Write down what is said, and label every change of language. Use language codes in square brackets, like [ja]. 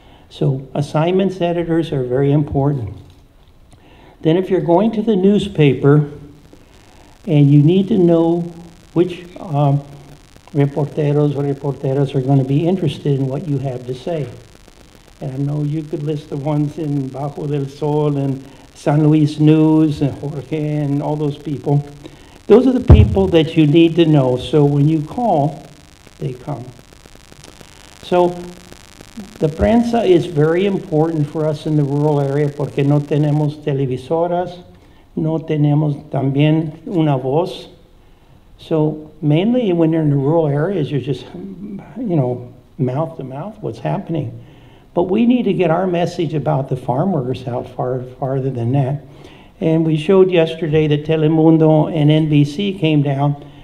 [en] So assignments editors are very important. Then if you're going to the newspaper and you need to know which reporteros or reporteras are going to be interested in what you have to say. And I know you could list the ones in Bajo del Sol and San Luis News and Jorge and all those people. Those are the people that you need to know. So when you call, they come. So the prensa is very important for us in the rural area [es] porque no tenemos televisoras, no tenemos también una voz. [en] So mainly when you're in the rural areas, you're just, mouth to mouth what's happening. But we need to get our message about the farm workers out farther than that. And we showed yesterday that Telemundo and NBC came down.